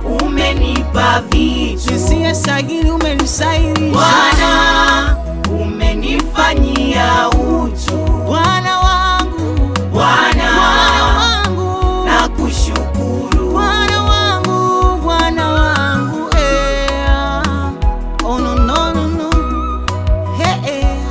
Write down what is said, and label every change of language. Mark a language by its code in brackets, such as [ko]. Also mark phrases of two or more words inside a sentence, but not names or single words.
[sw] umenipa vitu. Nisiyestahili umenisahilisha. Bwana, umenifanyia utu. Bwana wangu. Bwana, Bwana wangu. nakushukuru. Bwana wangu, Bwana wangu, eh. [en] Oh, no, no, no, no. Hey, eh.